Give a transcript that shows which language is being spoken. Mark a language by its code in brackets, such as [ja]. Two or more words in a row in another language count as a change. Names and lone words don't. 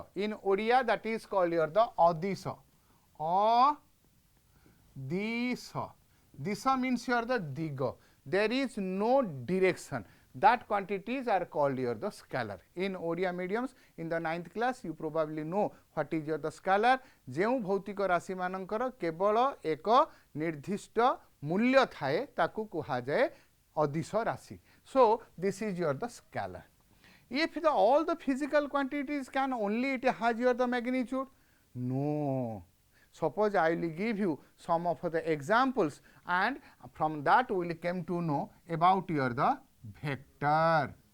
[en] In Odia, that is called your the adisha. Adisha. Disha means your the diga. There is no direction. That quantities are called your the scalar. In Odia mediums, in the 9th class, you probably know what is your the scalar. [or] ଯେଉଁ ଭୌତିକ ରାଶି ମାନଙ୍କର କେବଳ ଏକ ନିର୍ଦ୍ଦିଷ୍ଟ ମୂଲ୍ୟ ଥାଏ, ତାକୁ କୁହାଯାଏ ଅଦିଶ ରାଶି. [en] So this is your the scalar. If all the physical quantities can only it has your the magnitude? No. Suppose I will give you some of the examples, and from that we will come to know about your the vector.